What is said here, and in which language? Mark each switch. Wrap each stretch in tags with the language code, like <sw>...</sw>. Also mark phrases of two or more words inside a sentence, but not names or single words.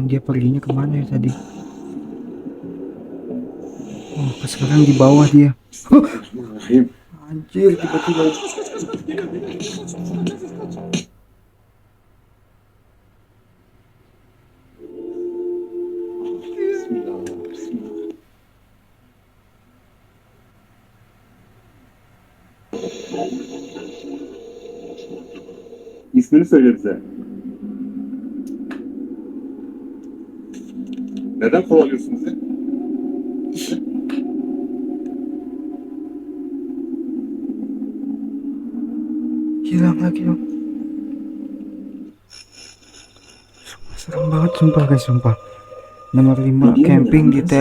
<id>Dia perginya kemana ya tadi? Oh, pas sekarang di bawah dia.</id> <ar>بسم الله الرحمن الرحيم.</ar> <id>Anjir, tiba-tiba.</id> <ar>بسم الله. بسم الله.</ar> <tr>İsmini söyle bize. Neden kovalıyorsun bizi?</tr> <id>Hilang lagi dong. Sumpah, serem banget sumpah guys, sumpah. Nomor 5, Video camping di menyenangkan</id>